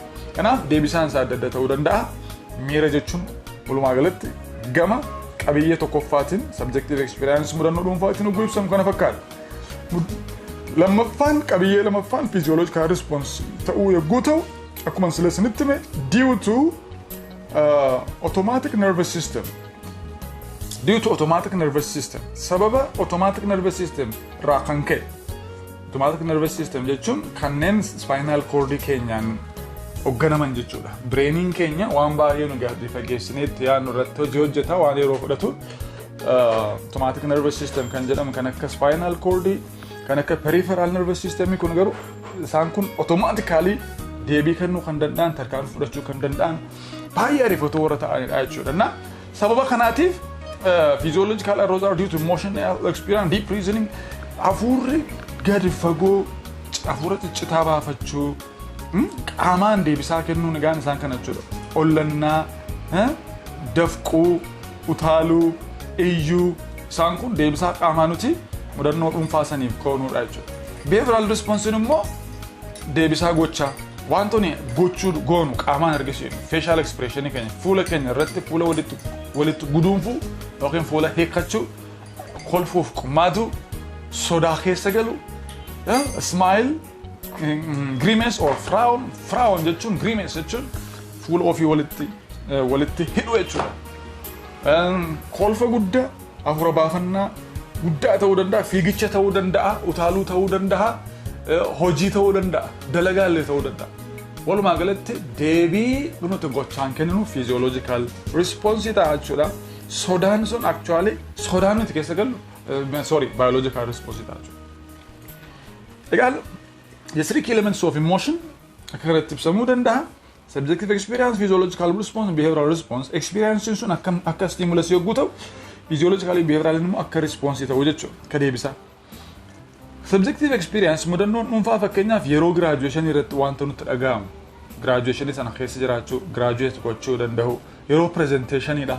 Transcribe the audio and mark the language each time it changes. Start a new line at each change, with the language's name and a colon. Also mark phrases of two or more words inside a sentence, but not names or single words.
Oromo: Kanaaf deebisaan isaa adda adda ta'uu danda'a. Miira jechuun walumaa galatti gama qabiyyee tokkoffaatiin
English: subjective experience
Oromo: mudannoo dhuunfaatiin ugguu ibsamu kana fakkaata. Lammaffaan qabiyyee lammaffaan
English: physiological response
Oromo: ta'uu yogguu ta'u akkuma sila isinitti hime
English: due to automatic nervous system. Due to automatic nervous system.
Oromo: Sababa
English: automatic nervous system
Oromo: irraa kan ka'e.
English: Automatic nervous system
Oromo: jechuun kanneen
English: spinal cord
Oromo: keenyaan hogganaman jechuudha. Brainiin keenya waan baay'ee nu gadi fageessineetti yaadnu irratti hojii hojjeta waan yeroo fudhatu
English: automatic nervous system
Oromo: kan jedhamu kan akka
English: spinal cord
Oromo: kan akka
English: peripheral nervous system
Oromo: kun garuu isaan kun automatically deebii kennuu kan danda'an tarkaanfii fudhachuu kan danda'an baay'ee ariifatoo warra ta'anidha jechuudha. Na sababa kanaatiif
English: physiological arousal due to emotional experience deep reasoning
Oromo: hafuurri gadi fagoo hafuura ciccitaa baafachuu qaamaan deebisaa kennuun egaan isaan kana jechuudha. Ollannaa, dafquu, utaaluu, iyyuu isaan kun deebisaa qaamaa nuti mudannoo dhuunfaa saniif koonuudha jechuudha.
English: Behavioral response
Oromo: immoo deebisaa gochaa wantoonni gochuu goonu qaamaan argisiisu
English: facial expression
Oromo: keenya fuula keenya irratti fuula walitti guduunfuu yookiin fuula hiikkachuu kolfuuf qummaatu sodaa keessa galu
English: smile grimace or frown
Oromo: jechuun grimace jechuun fuula ofii walitti hidhu jechuudha. Kolfa guddaa afura baafannaa guddaa ta'uu danda'a, fiigicha ta'uu danda'a, utaaluu ta'uu danda'a, hojii ta'uu danda'a, dalagaallee ta'uu danda'a. Walumaa galatti deebii nuti gochaan kenninu
English: physiological response
Oromo: ta'a jechuudha. Sodaan sun actually sodaan nuti keessa gallu
English: biological response
Oromo: ta'a jechuudha. Egaa
English: the three elements of emotion
Oromo: akkanatti ibsamuu danda'a.
English: Subjective experience, physiological response, behavioral response.
Oromo: Experience sun akka stimulus yogguu ta'u,
English: physiologically behavioral
Oromo: immoo akka response ta'uu jechuudha. Akka deebisaa.
English: Subjective experience
Oromo: mudannoon dhuunfaa fakkeenyaaf yeroo graduation irratti wanta nutti dhaga'amu. Graduation sana keessa jiraachuu, graduate gochuu danda'u, yeroo presentationidha.